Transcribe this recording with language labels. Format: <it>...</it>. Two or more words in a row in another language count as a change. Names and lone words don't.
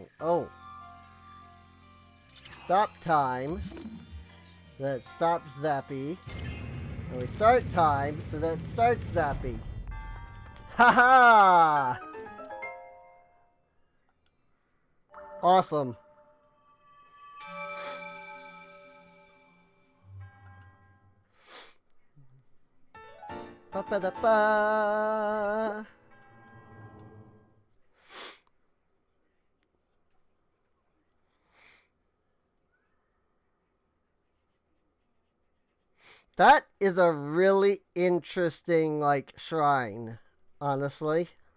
<en>Oh! Stop time. Then it stops Zappy. And we start time, so that it starts Zappy. Haha! Awesome. Ba-ba-da-ba. That is a really interesting, like, shrine, honestly.</en>